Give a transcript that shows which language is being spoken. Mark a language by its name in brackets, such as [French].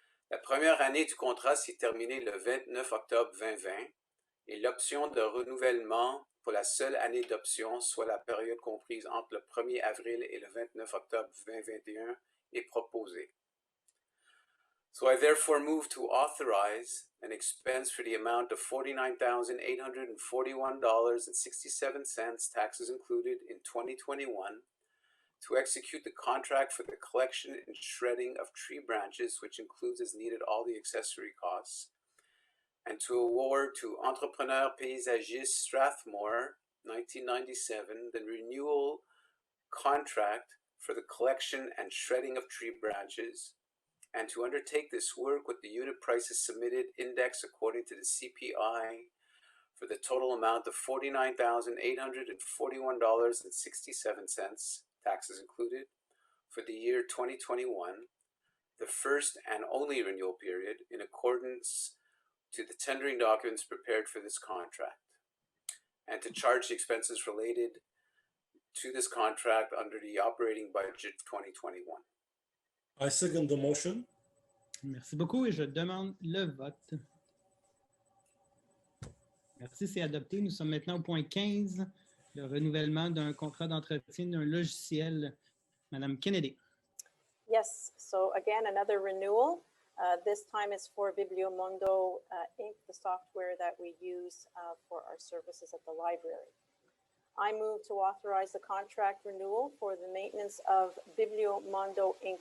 [French] La première année du contrat s'est terminée le 29 octobre 2020 et l'option de renouvellement pour la seule année d'option, soit la période comprise entre le 1er avril et le 29 octobre 2021, est proposée. [English] So I therefore move to authorize an expense for the amount of $49,841.67, taxes included, in 2021, to execute the contract for the collection and shredding of tree branches, which includes as needed all the accessory costs, and to award to Entrepreneur Paysagiste Strathmore, 1997, the renewal contract for the collection and shredding of tree branches, and to undertake this work with the unit prices submitted indexed according to the CPI for the total amount of $49,841.67, taxes included, for the year 2021, the first and only renewal period, in accordance to the tendering documents prepared for this contract, and to charge the expenses related to this contract under the operating budget 2021. I second the motion. [French] Merci beaucoup et je demande le vote. Merci, c'est adopté. Nous sommes maintenant au point 15, le renouvellement d'un contrat d'entretien d'un logiciel. Madame Kennedy. [English] Yes, so again, another renewal. This time is for Bibliomondo Inc., the software that we use for our services at the library. I move to authorize the contract renewal for the maintenance of Bibliomondo Inc.